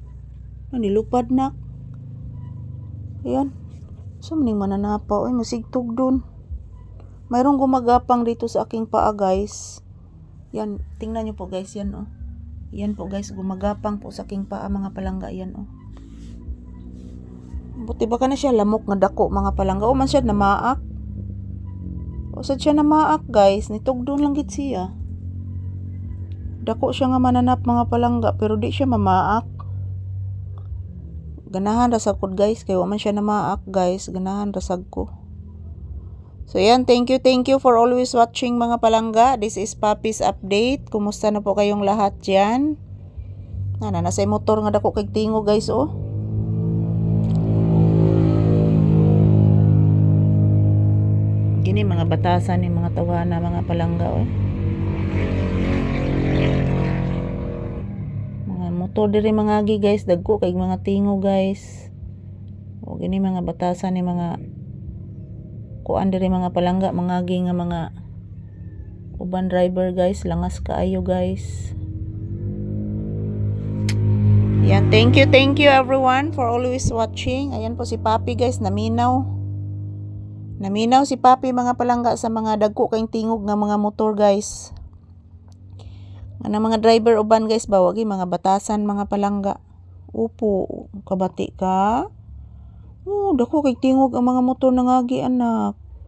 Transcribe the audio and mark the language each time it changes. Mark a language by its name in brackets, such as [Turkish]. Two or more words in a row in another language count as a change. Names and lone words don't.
[Cebuano] Nilupad nak. Ayan. So, maning mananapaw. Ay, masigtog dun. [Filipino] Mayroong gumagapang dito sa aking paa, guys. Yan. Tingnan nyo po, guys. Yan, oh. Yan po, guys. Gumagapang po sa aking paa, [Cebuano] mga palangga. [Filipino] Yan, oh. [Cebuano] Buti ba ka na siya lamok nga dako, mga palangga. O man siya namaak. O sad siya namaak, guys. Nitugdon lang git siya. Dako siya nga mananap, mga palangga. Pero di siya mamaak. Ganahan rasag ko, guys. Kaya man siya namaak, guys. Ganahan rasag ko. [English] So yan, thank you for always watching, [Cebuano] mga palangga. [English] This is Papi's Update. [Filipino] Kumusta na po kayong lahat dyan? [Cebuano] Nasa motor nga dako kay tingo, guys, oh. Gini mga batasan ni mga tawana, mga palangga, oh. Mga motor diri mga agi, guys, dagko kay mga tingo, guys. O gini mga batasan ni mga kuan diri, mga palangga, mga agi nga mga uban driver, guys. Langas kaayo, guys. [English] Yan, thank you everyone for always watching. [Filipino] Ayan po si Papi, guys, [Cebuano] naminaw si Papi, mga palangga, sa mga dagko kayong tingog nga mga motor, guys. Nga mga driver uban, guys, bawagi mga batasan, mga palangga. Upo, kabati ka. Oh, dako kay tingog ang mga motor nangagi, anak.